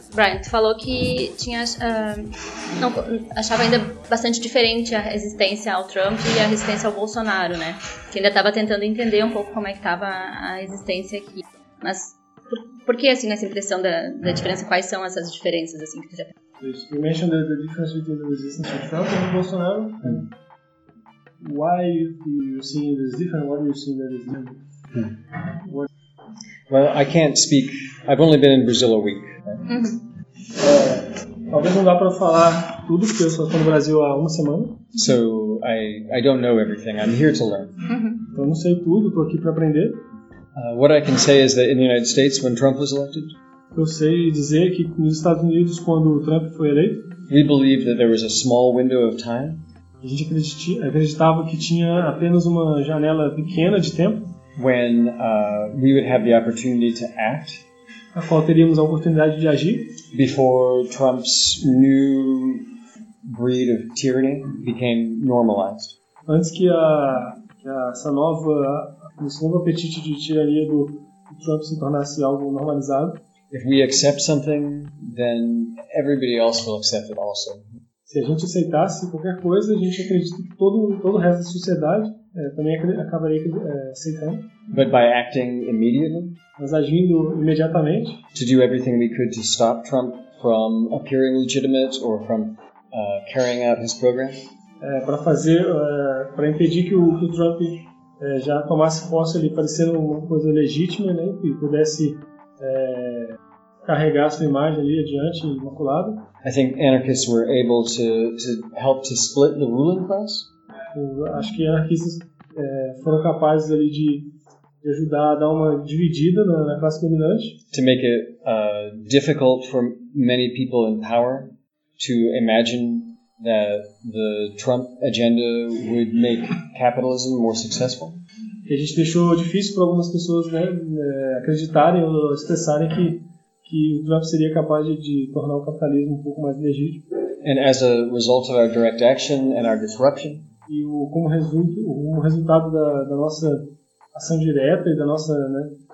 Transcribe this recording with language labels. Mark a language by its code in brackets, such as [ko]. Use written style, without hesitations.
[pt] Brian, tu falou que tinha não, achava ainda bastante diferente a resistência ao Trump e a resistência ao Bolsonaro, né? Que ainda estava tentando entender um pouco como é que estava a resistência aqui. Mas por que, assim, essa impressão da diferença? Quais são essas diferenças, assim, que tu já... [en] You mentioned the difference between the resistance of Trump and Bolsonaro. Mm. Why you see it as different? What do you see that is different? Mm. Well, I can't speak. I've only been in Brazil a week. [pt] Talvez não dá para falar tudo porque eu só estou no Brasil há uma semana. [en] So I don't know everything. I'm here to learn. [pt] Então não sei tudo, estou aqui para aprender. [en] What I can say is that in the United States, when Trump was elected, [pt] eu sei dizer que nos Estados Unidos, quando o Trump foi eleito, [en] we believed that there was a small window of time. [pt] A gente acreditava que tinha apenas uma janela pequena de tempo. [en] When we would have the opportunity to act. [pt] A qual teríamos a oportunidade de agir. [en] Before Trump's new breed of tyranny became normalized. [pt] Antes que esse novo apetite de tirania do Trump se tornasse algo normalizado. [en] If we accept something, then everybody else will accept it also. [pt] Se a gente aceitasse qualquer coisa, a gente acredita que todo o resto da sociedade também acabaria aceitando. [en] But by acting immediately. [pt] Mas agindo imediatamente. [en] To do everything we could to stop Trump from appearing legitimate or from carrying out his program. [pt] Para impedir que o Trump já tomasse posse ali, parecendo uma coisa legítima, né, e pudesse carregar sua imagem ali adiante, imaculada. [en] I think anarchists were able to help to split the ruling class. [pt] Acho que anarquistas foram capazes ali de ajudar a dar uma dividida na classe dominante. [en] To make it difficult for many people in power to imagine that the Trump agenda would make capitalism more successful. [pt] E a gente deixou difícil para algumas pessoas, né, acreditarem ou expressarem que o Trump seria capaz de tornar o capitalismo um pouco mais legítimo. [en] And as a result of our direct action and our disruption. [pt] E como resultado da nossa ação direta e da nossa, né?